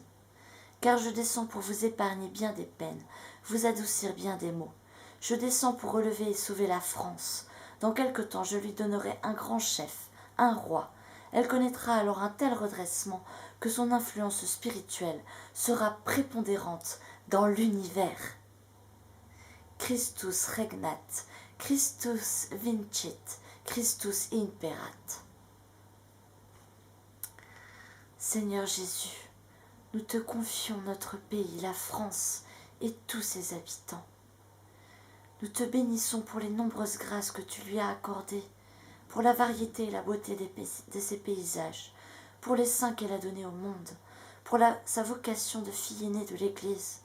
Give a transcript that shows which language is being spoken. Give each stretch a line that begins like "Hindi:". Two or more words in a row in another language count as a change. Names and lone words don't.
French: Car je descends pour vous épargner bien des peines, vous adoucir bien des maux. Je descends pour relever et sauver la France. Dans quelque temps, je lui donnerai un grand chef, un roi. Elle connaîtra alors un tel redressement que son influence spirituelle sera prépondérante dans l'univers.
Latin: Christus regnat, Christus vincit, Christus imperat.
French: Seigneur Jésus, nous te confions notre pays, la France, et tous ses habitants. Nous te bénissons pour les nombreuses grâces que tu lui as accordées, pour la variété et la beauté de ses paysages, pour les saints qu'elle a donnés au monde, pour sa vocation de fille aînée de l'Église.